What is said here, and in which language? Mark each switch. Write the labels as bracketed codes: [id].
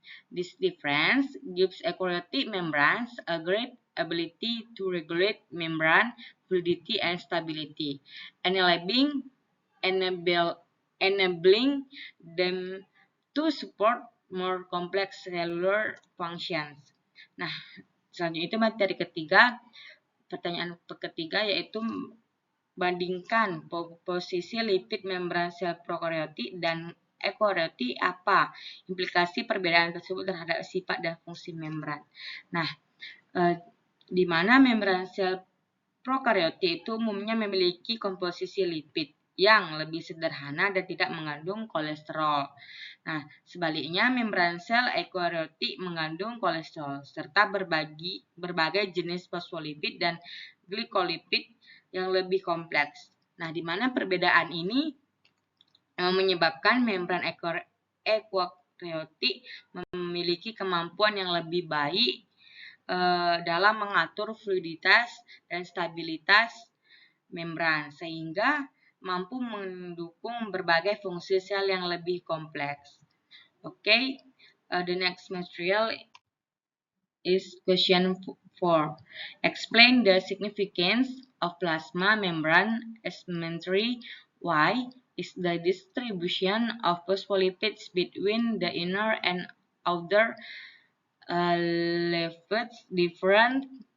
[en] This difference gives eukaryotic membranes a great ability to regulate membrane fluidity and stability, enabling them to support more complex cellular functions. [id] Nah, selanjutnya itu materi ketiga. Pertanyaan ketiga yaitu bandingkan posisi lipid membran sel prokaryotik dan eukaryotik, apa implikasi perbedaan tersebut terhadap sifat dan fungsi membran. Nah, di mana membran sel prokaryotik itu umumnya memiliki komposisi lipid yang lebih sederhana dan tidak mengandung kolesterol. Nah, sebaliknya membran sel eukaryotik mengandung kolesterol serta berbagai jenis fosfolipid dan glikolipid yang lebih kompleks. Nah, di mana perbedaan ini menyebabkan membran eukaryotik memiliki kemampuan yang lebih baik dalam mengatur fluiditas dan stabilitas membran sehingga mampu mendukung berbagai fungsi sel yang lebih kompleks. [en] Okay, the next material is question 4. Explain the significance of plasma membrane asymmetry. Why is the distribution of phospholipids between the inner and outer lipids different?